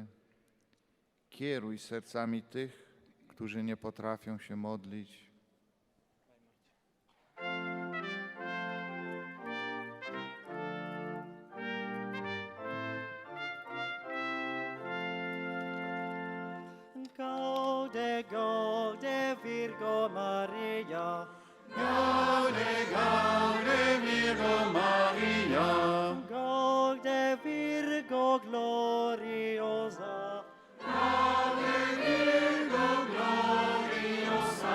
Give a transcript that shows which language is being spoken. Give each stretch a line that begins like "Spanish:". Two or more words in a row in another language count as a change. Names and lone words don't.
Polish: Kieruj sercami tych, którzy nie potrafią się modlić.
Latin: Gaude, gaude, Virgo Maria. Gaude, gaude, Virgo Maria. Gaude, Virgo gloriosa. Gaude, Virgo gloriosa.